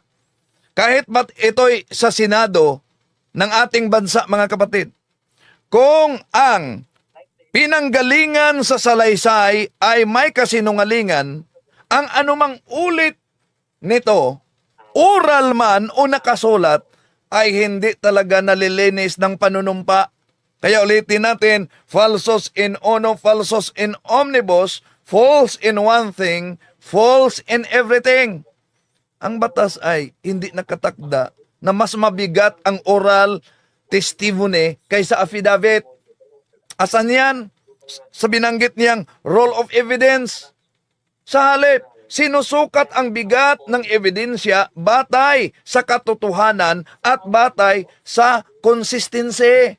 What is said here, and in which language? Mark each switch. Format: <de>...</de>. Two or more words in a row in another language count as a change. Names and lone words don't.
<tl>Kahit ba't ito'y sa Senado ng ating bansa, mga kapatid, kung ang pinanggalingan sa salaysay ay may kasinungalingan, ang anumang ulit nito, oral man o nakasulat, ay hindi talaga nalilinis ng panunumpa. Kaya ulitin natin,</tl> <la>falsos in uno, falsos in omnibus,</la> <en>false in one thing, false in everything.</en> <tl>Ang batas ay hindi nakatakda na mas mabigat ang</tl> <en>oral testimony</en> <tl>kaysa affidavit. Asan yan? Sa binanggit niyang</tl> <en>role of evidence.</en> <tl>Sa halip, sinusukat ang bigat ng ebidensya batay sa katotohanan at batay sa consistency.</tl>